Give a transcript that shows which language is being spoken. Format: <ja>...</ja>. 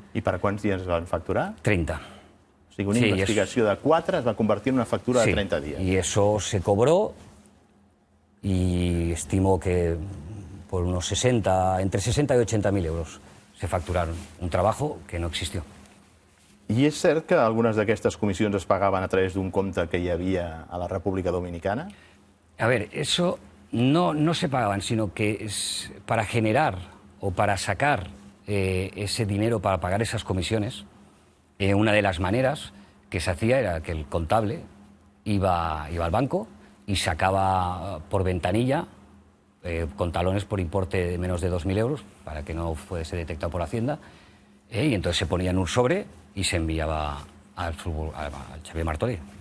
<ca>I per quants dies es van facturar? 30. O sigui, una</ca> <es>Sí,</es> <ca>investigació de 4 es va convertir en una factura de 30 dies.</ca> <es>Y eso se cobró y estimo que por unos 60, entre 60 y 80.000 euros se facturaron. Un trabajo que no existió.</es> <ca>I és cert que algunes d'aquestes comissions es pagaven a través d'un compte que hi havia a la República Dominicana?</ca> <es>A ver, eso no se pagaban, sino que es para generar o para sacar ese dinero para pagar esas comisiones, una de las maneras que se hacía era que el contable iba al banco y sacaba por ventanilla con talones por importe de menos de 2.000 euros para que no fuese detectado por Hacienda, y entonces se ponía en un sobre y se enviaba al Xavier Martorell.</es>